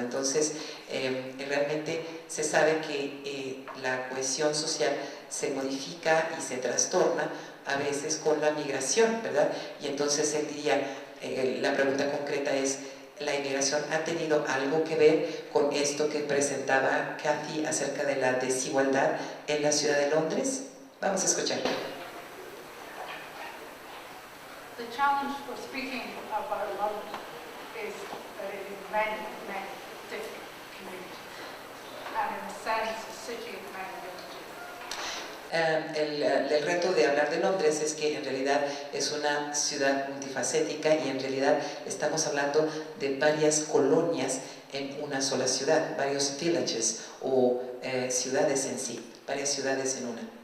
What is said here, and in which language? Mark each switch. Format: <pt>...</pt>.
<es>Entonces, realmente se sabe que la cohesión social se modifica y se trastorna a veces con la migración, ¿verdad? Y entonces él diría, la pregunta concreta es, ¿la inmigración ha tenido algo que ver con esto que presentaba Kathy acerca de la desigualdad en la ciudad de Londres? Vamos a escuchar.</es> <en>The challenge for speaking about London is that it is many, many different communities, and in a sense, a city of many villages.</en> <es>El reto de hablar de Londres es que en realidad es una ciudad multifacética y en realidad estamos hablando de varias colonias en una sola ciudad, varios villages o ciudades en sí, varias ciudades en una.</es>